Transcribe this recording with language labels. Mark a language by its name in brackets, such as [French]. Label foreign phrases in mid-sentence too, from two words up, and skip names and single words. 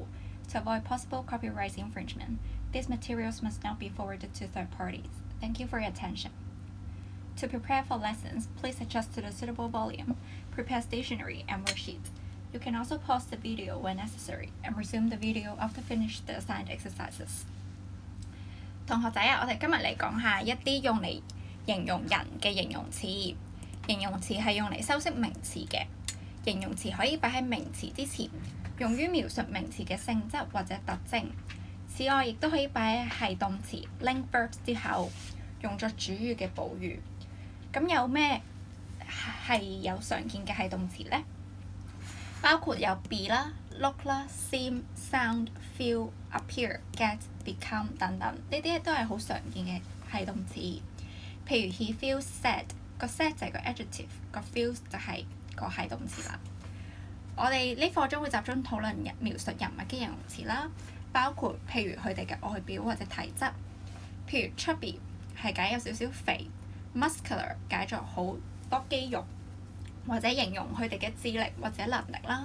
[English] To avoid possible copyright infringement, these materials must not be forwarded to third parties. Thank you for your attention. To prepare for lessons, please adjust to the suitable volume, prepare stationery and worksheets. You can also pause the video when necessary and resume the video after finish the assigned exercises. [Cantonese] 同學仔啊，我哋今日嚟講下一啲用嚟形容人嘅形容詞。形容詞係用嚟修飾名詞嘅。形容詞可以擺喺名詞之前，用於描述名詞嘅性質或者特徵。此外，亦都可以擺喺係動詞 [English] link verbs [Cantonese] 之後，用作主語嘅補語。咁有咩係有常見嘅係動詞呢？包括有 be 啦、look 啦、 [English] seem、sound、feel、appear、get、become [Cantonese] 等等，呢啲都係好常見嘅係動詞。 [English] 譬如 he feels sad， [Cantonese] 個 sad 就係個 adjective， 個 feels 就係個係動詞啦。我哋呢課中會集中討論描述人物嘅形容詞啦，包括譬如佢哋嘅外表或者體質。譬如 chubby 係解有少少肥 ，muscular 解作好多肌肉，或者形容佢哋嘅智力或者能力啦。